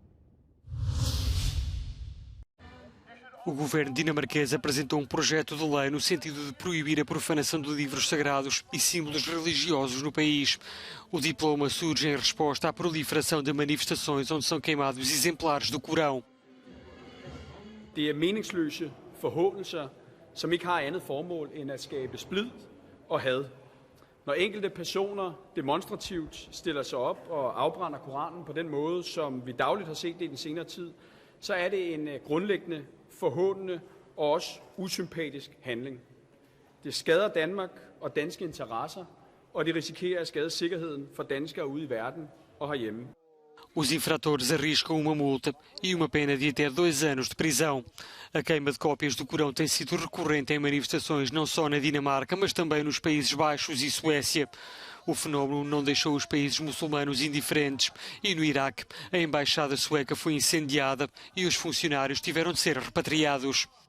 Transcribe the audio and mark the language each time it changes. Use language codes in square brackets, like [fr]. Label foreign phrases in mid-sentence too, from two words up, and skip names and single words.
[pt] O governo dinamarquês apresentou um projeto de lei no sentido de proibir a profanação de livros sagrados e símbolos religiosos no país. O diploma surge em resposta à proliferação de manifestações onde são queimados exemplares do Corão. [da] Det er meningsløse forhånelser, som ikke har andet formål end at skabe splid og had. Når enkelte personer demonstrativt stiller sig op og afbrænder Koranen på den måde, som vi dagligt har set det i den senere tid, så er det en grundlæggende forhånende og også usympatisk handling. Det skader Danmark og danske interesser, og det risikerer at skade sikkerheden for danskere ude i verden og herhjemme. [pt] Os infratores arriscam uma multa e uma pena de até 2 anos de prisão. A queima de cópias do Corão tem sido recorrente em manifestações não só na Dinamarca, mas também nos Países Baixos e Suécia. O fenómeno não deixou os países muçulmanos indiferentes e no Iraque a embaixada sueca foi incendiada e os funcionários tiveram de ser repatriados.